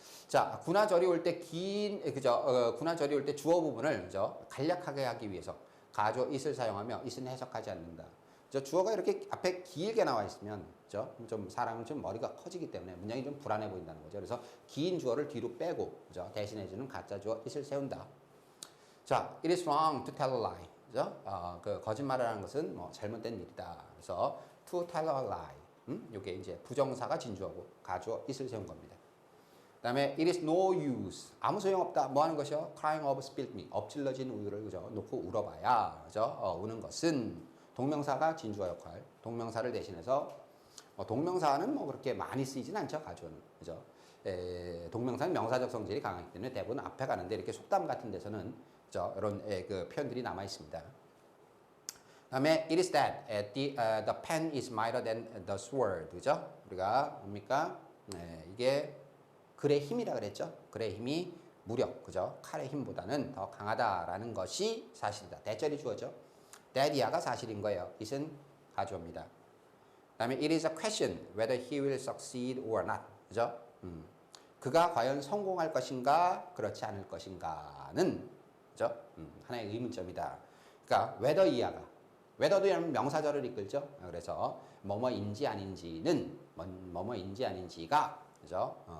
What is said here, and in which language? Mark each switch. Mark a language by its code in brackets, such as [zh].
[ko] 자, 구나 절이 올 때 구나 절이 올 때 주어 부분을 그죠? 간략하게 하기 위해서 가주어 it을 사용하며 it은 해석하지 않는다. 주어가 이렇게 앞에 길게 나와 있으면 그죠? 좀 사람은 좀 머리가 커지기 때문에 문장이 좀 불안해 보인다는 거죠. 그래서 긴 주어를 뒤로 빼고 그죠? 대신해주는 가짜 주어 it을 세운다. [en] 자, it is wrong to tell a lie. [ko] 그죠? 그 거짓말을 하는 것은 뭐 잘못된 일이다. [en] 그래서 to tell a lie. [ko] 이게 이제 부정사가 진주어고 가주어 it을 세운 겁니다. [en] 그다음에 it is no use. [ko] 아무 소용없다. 뭐 하는 것이요? [en] crying over spilled milk. [ko] 엎질러진 우유를 그죠? 놓고 울어봐야 그죠? 우는 것은 동명사가 진주어 역할. 동명사를 대신해서 동명사는 뭐 그렇게 많이 쓰이진 않죠. 가주어는 그죠? 동명사는 명사적 성질이 강하기 때문에 대부분 앞에 가는데 이렇게 속담 같은 데서는 그죠? 이런 그 표현들이 남아 있습니다. [en] 그다음에 it is that the pen is mightier than the sword. [ko] 그죠? 우리가 뭡니까? 이게 글의 힘이라 그랬죠. 글의 힘이 무력, 그죠? 칼의 힘보다는 더 강하다라는 것이 사실이다. 대절이 주어죠. that이야가 사실인 거예요. it은 가주어입니다. [en] 그다음에 it is a question whether he will succeed or not. [ko] 그죠? 그가 과연 성공할 것인가, 그렇지 않을 것인가는 그죠? 하나의 의문점이다. 그러니까 whether 이하가 whether도 명사절을 이끌죠. 그래서 뭐뭐인지 아닌지는 뭐뭐인지 아닌지가 그죠?